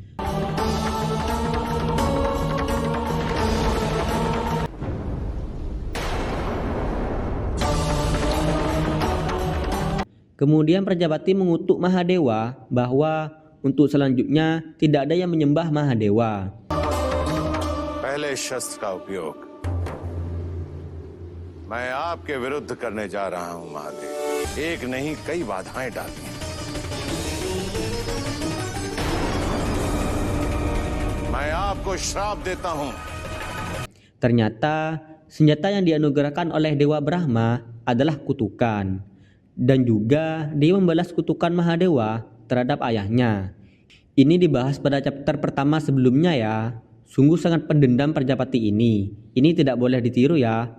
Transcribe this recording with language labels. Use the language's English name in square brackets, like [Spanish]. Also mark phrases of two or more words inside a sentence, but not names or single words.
[Indonesian] Kemudian Prajapati mengutuk Mahadewa bahwa untuk selanjutnya tidak ada yang menyembah Mahadewa. [Hindi] पहले शस्त्र का उपयोग मैं आपके विरुद्ध करने जा रहा हूं महादेव। एक नहीं कई बाधाएं डाली। मैं आपको श्राप देता हूं। [Indonesian] Ternyata senjata yang dianugerahkan oleh Dewa Brahma adalah kutukan. Dan juga dia membalas kutukan Mahadewa terhadap ayahnya. Ini dibahas pada chapter pertama sebelumnya ya. Sungguh sangat pendendam Prajapati ini. Ini tidak boleh ditiru ya.